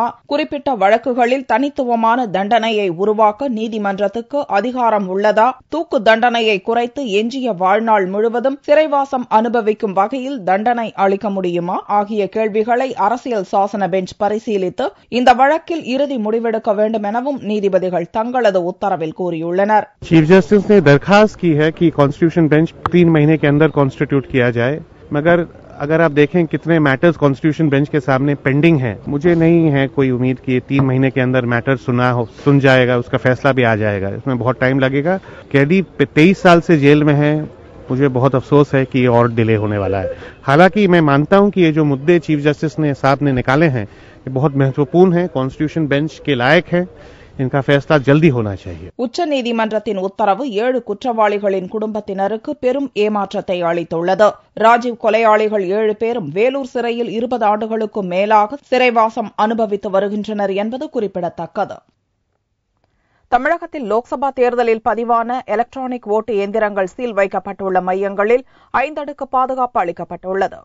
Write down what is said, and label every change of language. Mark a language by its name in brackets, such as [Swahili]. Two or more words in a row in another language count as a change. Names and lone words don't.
[Tamil] குறிப்பிட்ட வழக்குகளில் தனித்துவமான தண்டனையை உருவாக்க நீதிமன்றத்துக்கு அதிகாரம் உள்ளதா? தூக்கு தண்டனையை குறைத்து எஞ்சிய வாழ்நாள் முழுவதும் சிறைவாசம் அனுபவிக்கும் வகையில் தண்டனை அளிக்க முடியுமா? ஆகிய கேள்விகளை அரசியல் சாசன பெஞ்ச் பரிசீலித்து இந்த வழக்கில் இறுதி முடிவெடுக்க வேண்டும் எனவும் நீதிபதிகள் தங்களது உத்தரவில் கூறியுள்ளனர். [Hindi] चीफ जस्टिस ने दरखास्त की है कि [English] constitution bench [Hindi] 3 महीने के अंदर कॉन्स्टिट्यूट किया जाए, मगर अगर आप देखें कितने मैटर्स [English] constitution bench [Hindi] के सामने पेंडिंग हैं, मुझे नहीं है कोई उम्मीद कि 3 महीने के अंदर मैटर सुन जाएगा, उसका फैसला भी आ जाएगा. इसमें बहुत टाइम लगेगा. कैदी 23 साल से जेल में है. मुझे बहुत अफसोस है कि ये और डिले होने वाला है. हालांकि मैं मानता हूं कि ये जो मुद्दे चीफ जस्टिस साहब ने निकाले हैं ये बहुत महत्वपूर्ण है, [English] constitution bench [Hindi] के लायक है. इनका फैसला जल्दी होना चाहिए. [Tamil] உச்சநீதிமன்றத்தின் உத்தரவு 7 குற்றவாளிகளின் குடும்பத்தினருக்கு பெரும் ஏமாற்றத்தை அளித்துள்ளது. ராஜீவ் கொலையாளிகள் 7 பேரும் வேலூர் சிறையில் 20 ஆண்டுகளுக்கும் மேலாக சிறைவாசம் அனுபவித்து வருகின்றனர் என்பது குறிப்பிடத்தக்கது. தமிழகத்தில் லோக்சபா தேர்தலில் பதிவான எலக்ட்ரானிக் ஓட்டு எந்திரங்கள் சீல் வைக்கப்பட்டுள்ள மையங்களில் 5 அடுக்கு பாதுகாப்பு அளிக்கப்பட்டுள்ளது.